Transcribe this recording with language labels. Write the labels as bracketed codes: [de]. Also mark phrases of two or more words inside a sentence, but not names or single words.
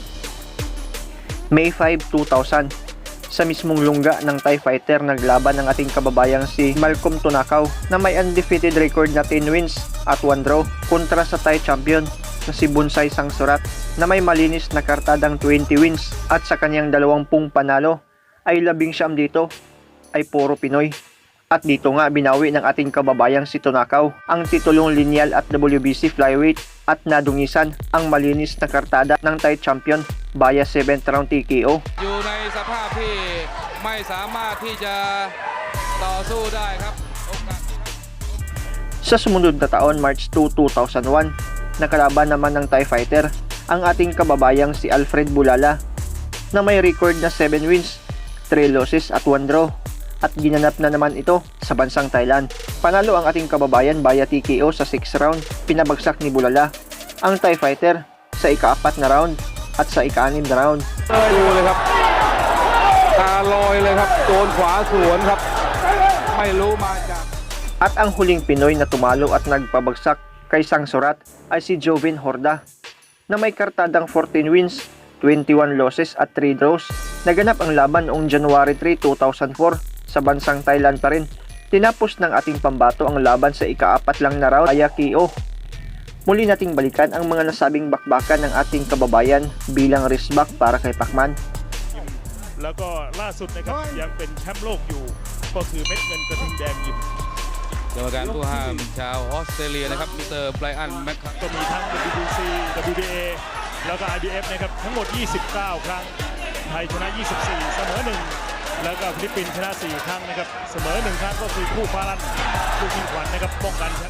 [tl] May 5, 2000, sa mismong lungga ng [en] Thai fighter [tl] naglaban ng ating kababayang si Malcolm Tunakaw na may [en] undefeated record [tl] na [en] 10 wins [tl] at [en] 1 draw [tl] kontra sa [en] Thai champion [tl] na si Bonsai Sangsurat na may malinis na kartadang [en] 20 wins [tl] at sa kanyang 20 panalo ay 19 dito ay puro Pinoy. At dito nga binawi ng ating kababayang si Tunakaw ang titulong lineal at [en] WBC flyweight [tl] at nadungisan ang malinis na kartada ng [en] Thai champion [tl] via [en] 7th round TKO. [th] อยู่ในสภาพที่ไม่สามารถที่จะต่อสู้ได้ครับโอกาสที่ [tl] Sa sumunod na taon, March 2, 2001, nakalaban naman ng [en] Thai fighter [tl] ang ating kababayang si Alfred Bulala na may record na [en] 7 wins, 3 losses [tl] at [en] 1 draw [tl] at ginanap na naman ito sa bansang Thailand. Panalo ang ating kababayan via TKO sa [en] 6th round, [tl] pinabagsak ni Bulala ang [en] Thai fighter [tl] sa ika-4 na round at sa ika-6 na round. [th] ดูเลยครับตาลอยเลยครับโดนขวาสวนครับไม่รู้มาจาก [tl] At ang huling Pinoy na tumalo at nagpabagsak kay Sangsurat ay si Jovin Horda na may kartadang [en] 14 wins, 21 losses [tl] at [en] 3 draws. [tl] Naganap ang laban noong January 3, 2004 sa bansang Thailand pa rin. Tinapos ng ating pambato ang laban sa ika-4 lang na round [en] via KO. [tl] Muli nating balikan ang mga nasabing bakbakan ng ating kababayan bilang wristback para kay Pacman. [th] แล้วก็ล่าสุดนะครับยังเป็นแชมป์โลกอยู่ก็คือเม็ดเงินกระทิงแดงยิม กรรมการผู้ห้ามชาวออสเตรเลียนะครับมิสเตอร์ไบรอันแมคคัม ก็มีทั้ง WBC WBA แล้วก็ IBF นะครับทั้งหมด 29 ครั้งไทยชนะ 24 เสมอ 1 แล้วก็ฟิลิปปินส์ชนะ 4 ครั้งนะครับเสมอ 1 ครั้งก็คือคู่ฟ้าลั่นคู่ชิงขวัญนะครับป้องกันแชมป์